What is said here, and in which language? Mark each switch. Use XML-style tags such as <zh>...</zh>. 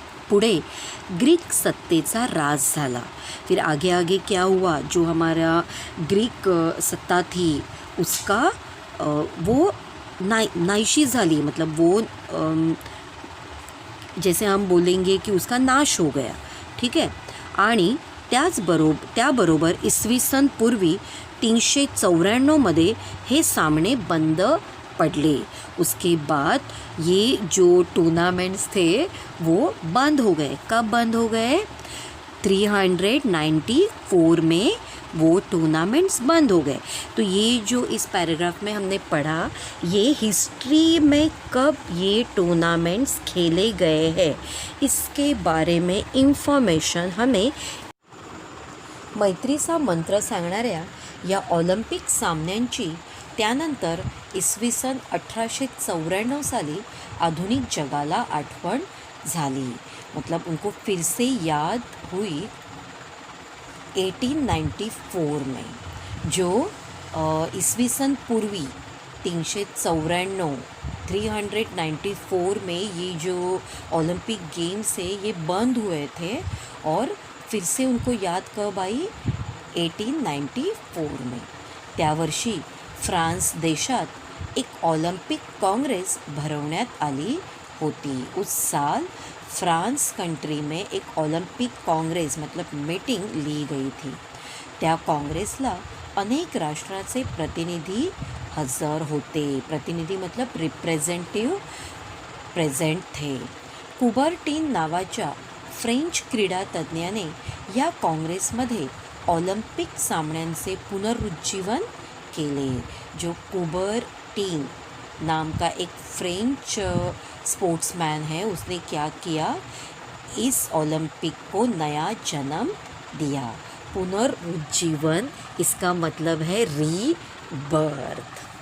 <mr>पुढे ग्रीक सत्तेचा राज झाला.</mr> <hi>फिर आगे आगे क्या हुआ, जो हमारा ग्रीक सत्ता थी उसका वो</hi> <mr>नाहीशी झाली,</mr> <hi>मतलब वो जैसे हम बोलेंगे कि उसका नाश हो गया. ठीक है.</hi> <mr>आणि त्याबरोबर इसवी सन पूर्वी 394 हे सामने बंद पड़े.</mr> <hi>उसके बाद ये जो टूर्नामेंट्स थे वो बंद हो गए. कब बंद हो गए, 394 में वो टूर्नामेंट्स बंद हो गए। तो ये जो इस पैराग्राफ में हमने पढ़ा, ये हिस्ट्री में कब ये टूर्नामेंट्स खेले गए हैं इसके बारे में इन्फॉर्मेशन हमें</hi> <mr>मैत्रीचा मंत्र सांगणाऱ्या या ऑलिम्पिक सामन्यांची त्यानंतर इसवी सन 1894 साली आधुनिक जगाला आठवण झाली।</mr> <hi>मतलब उनको फिर से याद हुई 1894 में, जो इसवी सन पूर्वी 394 में ये जो ओलंपिक गेम्स है ये बंद हुए थे और फिर से उनको याद कब आई 1894 में।</hi> <mr>त्या वर्षी फ्रान्स देशात एक ओलंपिक कांग्रेस भरवण्यात आली होती।</mr> <hi>उस साल फ्रांस कंट्री में एक ओलंपिक कांग्रेस मतलब मीटिंग ली गई थी।</hi> <mr>त्या काँग्रेसला अनेक राष्ट्राचे प्रतिनिधी हजर होते।</mr> <hi>प्रतिनिधी मतलब रिप्रेझेंटेटिव्ह प्रेझेंट थे।</hi> <mr>कुबर्टीन नावाच्या फ्रेंच क्रीडा तज्ज्ञाने या काँग्रेसमध्ये ऑलिम्पिक सामन्यांचे पुनरुज्जीवन केले।</mr> <hi>जो कुबर्टीन नाम का एक फ्रेंच स्पोर्ट्समैन है, उसने क्या किया, इस ओलंपिक को नया जन्म दिया। पुनरुज्जीवन इसका मतलब है रीबर्थ।</hi>